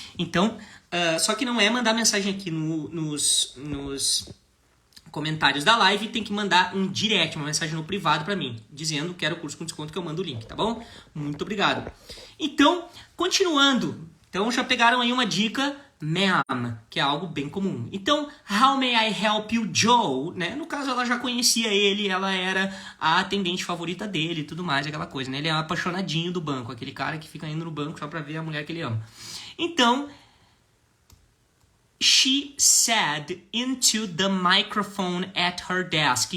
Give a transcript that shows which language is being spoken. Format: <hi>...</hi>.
<pt>Então, só que não é mandar mensagem aqui nos comentários da live, tem que mandar um direct, uma mensagem no privado para mim, dizendo quero o curso com desconto que eu mando o link, tá bom? Muito obrigado. Então, continuando. Então, já pegaram aí uma dica, ma'am, que é algo bem comum.</pt> <en>Então, how may I help you, Joe?</en> <pt>Né? No caso, ela já conhecia ele, ela era a atendente favorita dele e tudo mais, aquela coisa, né? Ele é um apaixonadinho do banco, aquele cara que fica indo no banco só pra ver a mulher que ele ama.</pt> <en>Então, she said into the microphone at her desk.</en>